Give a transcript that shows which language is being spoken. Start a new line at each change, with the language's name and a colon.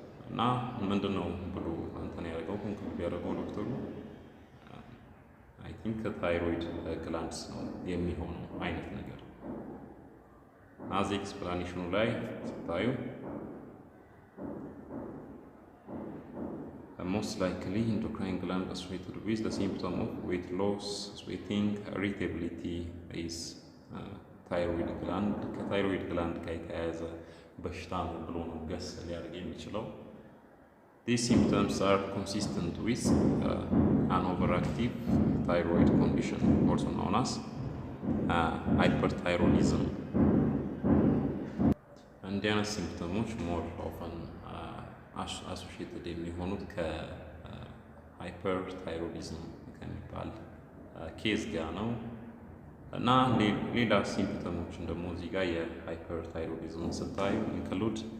Amharic: እና ምንድነው ብሎ እንትን ያደረገው ኮንክሉድ ያደረገው ዶክተሩ አይ ቲንክ ታይሮይድ ግላንድስ ነው የሚሆነው አይነት ነገር ናዚ ኤክስፕላኔሽኑ ላይ ስታዩ
English: most likely endocrine gland associated with the symptom of weight loss, sweating, irritability is thyroid gland.
Amharic: ከታይሮይድ ግላንድ ጋር የተያያዘ በሽታ ነው ብሎ ነው ገስ ሊያደርግ የሚችለው
English: These symptoms are consistent with an overactive thyroid condition, also known as hyperthyroidism.
Amharic: እንዲህ አይነት ሲምፕተሞች ሞር ኦፈን አሶሺየትድ የሚሆኑት ከሃይፐርታይሮይዲዝም ከሚባል ኬዝ ጋር ነው እና ሌላ ሲምፕተሞችን ደግሞ እዚህ ጋር የሃይፐርታይሮይዲዝም ስታዩ ኢንክሉድ